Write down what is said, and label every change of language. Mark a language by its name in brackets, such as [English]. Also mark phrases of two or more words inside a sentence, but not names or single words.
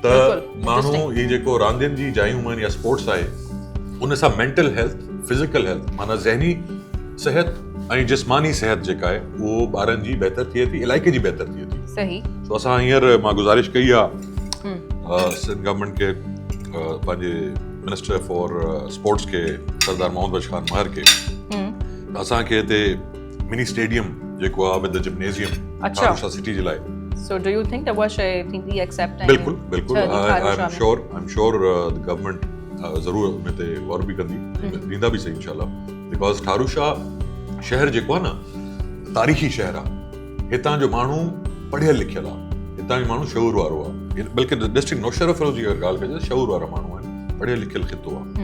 [Sindhi] त माण्हू ही जेको रांदियुनि जी जायूं आहिनि या स्पोर्ट्स आहे, उन सां [English] mental health, physical health, [Sindhi] माना ज़हनी सेहत ऐं जिस्मानी सेहत जेका आहे उहो ॿारनि जी बहितर थिए थी, इलाइक़े जी बहितर थिए थी। सही। सो असां हींअर मां गुज़ारिश कई आहे सिंध गवर्नमेंट खे, पंहिंजे [English] minister for sports [Sindhi] खे, सरदार मोहम्मद बख्श खान महर खे, असांखे हिते [English] mini stadium [Sindhi] जेको आहे [English] with the gymnasium [Sindhi] ठारूशा सिटी जे लाइ। [English] So do you think that was thinking accept? [Sindhi] बिल्कुलु बिल्कुलु, [English] I am sure the government [Sindhi] ज़रूरु उन ते गौर बि कंदी, ॾींदा बि सही [Arabic] إن شاء الله. [Sindhi] बिकॉज़ ठारूशा शहर जेको आहे न, तारीख़ी शहर आहे। हितां जो माण्हू पढ़ियल लिखियल आहे, हितां जो माण्हू शऊर वारो आहे। बल्कि डिस्ट्रिक्ट नौशहरा फरोज़ जी अगरि ॻाल्हि कजे, शऊर वारा माण्हू आहिनि, पढ़ियल लिखियल खितो आहे।